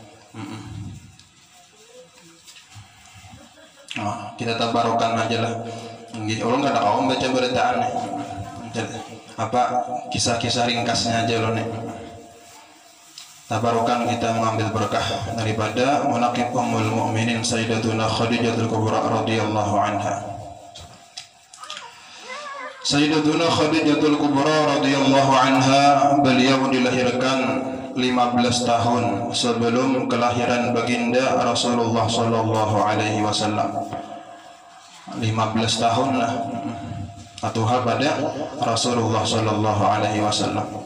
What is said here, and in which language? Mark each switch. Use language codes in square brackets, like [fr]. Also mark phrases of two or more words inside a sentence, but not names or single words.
[bjn] Kita tabarukan aja lah. Ulun kada kau baca beritaan nih. Kisah-kisah ringkasnya aja ulun nih. Tabarukan kita mengambil berkah daripada manaqib Ummul Mukminin Sayyidatuna Khadijatul Kubra [ar] رضي الله عنها. [bjn] Sayyidatuna Khadijatul Kubra [ar] رضي الله عنها, [bjn] beliau dilahirkan 15 tahun sebelum kelahiran baginda Rasulullah [ar] صلى الله عليه وسلم. [bjn] 15 tahun lah. atuha pada Rasulullah [ar] صلى الله عليه وسلم.